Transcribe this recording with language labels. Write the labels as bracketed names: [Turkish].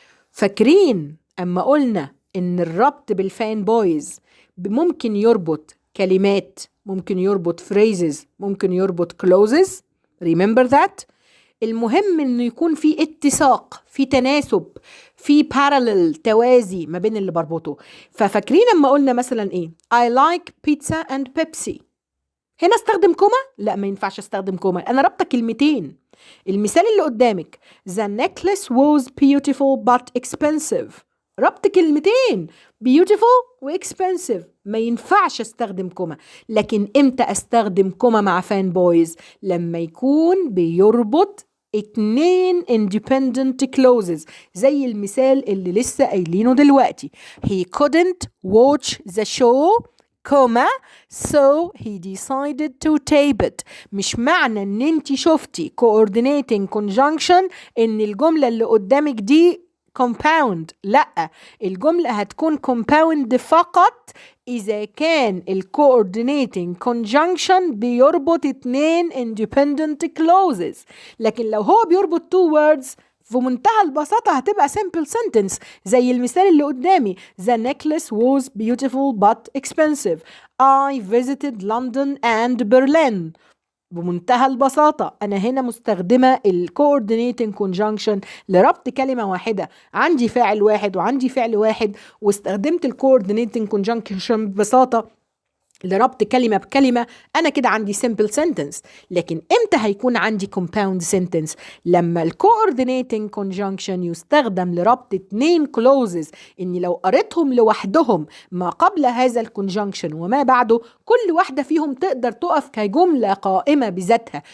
[Arabic] فاكرين أما قلنا إن الربط بالفان بويز ممكن يربط كلمات، ممكن يربط phrases، ممكن يربط clauses. [English] Remember that? [Arabic] المهم إنه يكون في اتساق، في تناسب، في parallel توازي ما بين اللي بربطه. ففاكرين أما قلنا مثلا إيه؟ [English] I like pizza and Pepsi. [Arabic] هنا استخدم كوما؟ لا، ما ينفعش استخدم كوما، أنا ربطة كلمتين. المثال اللي قدامك [English] The necklace was beautiful but expensive. [Arabic] ربط كلمتين beautiful و expensive، ما ينفعش استخدم كوما. لكن امتى استخدم كوما مع فان بويز؟ لما يكون بيربط 2 independent clauses زي المثال اللي لسه قايلينه دلوقتي. [English] He couldn't watch the show comma so he decided to tape it. [Arabic] مش معنى ان انت شفتي coordinating conjunction ان الجملة اللي قدامك دي compound. لا، الجملة هتكون compound فقط إذا كان ال coordinating conjunction بيربط 2 independent clauses. لكن لو هو بيربط 2 words في منتهى البساطة هتبقى simple sentence زي المثال اللي قدامي. [English] The necklace was beautiful but expensive. I visited London and Berlin. [Arabic] بمنتهى البساطة أنا هنا مستخدمة ال coordinating conjunction لربط كلمة واحدة، عندي فاعل واحد وعندي فعل واحد، واستخدمت ال coordinating conjunction ببساطة لربط كلمة بكلمة. أنا كده عندي simple sentence. لكن إمتى هيكون عندي compound sentence؟ لما ال coordinating conjunction يستخدم لربط 2 clauses إني لو قريتهم لوحدهم ما قبل هذا ال conjunction وما بعده كل واحدة فيهم تقدر تقف كجملة قائمة بذاتها.